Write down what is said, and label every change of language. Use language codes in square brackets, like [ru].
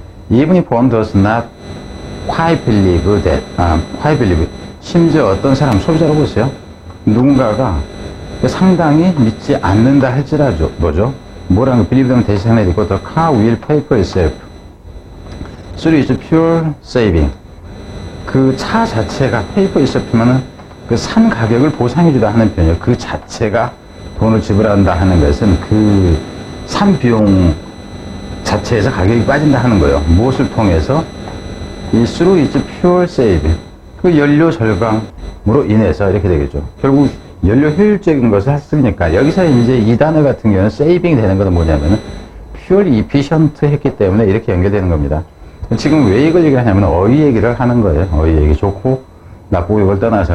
[en] Even if one does not quite believe that, quite believe. [ko] 심지어 어떤 사람, 소비자로 보세요. 누군가가 상당히 믿지 않는다 할지라도, 뭐죠? 뭐라는 거, [en] believe는 [ko] 대신에 있고, [en] the car will pay for itself. through its pure saving. [ko] 그 차 자체가 pay for itself면은 그 산 가격을 보상해주다 하는 표현이에요. 그 자체가 돈을 지불한다 하는 것은 그 산 비용 자체에서 가격이 빠진다 하는 거예요. 무엇을 통해서? [en] 이 through its pure saving. [ko] 그 연료 절감으로 인해서 이렇게 되겠죠. 결국 연료 효율적인 것을 했으니까 여기서 이제 이 단어 같은 경우는 saving 되는 것은 뭐냐면은 pure efficient 했기 때문에 이렇게 연결되는 겁니다. 지금 왜 이걸 얘기하냐면 어휘 얘기를 하는 거예요. 어휘 얘기 좋고 나쁘고 이걸 떠나서.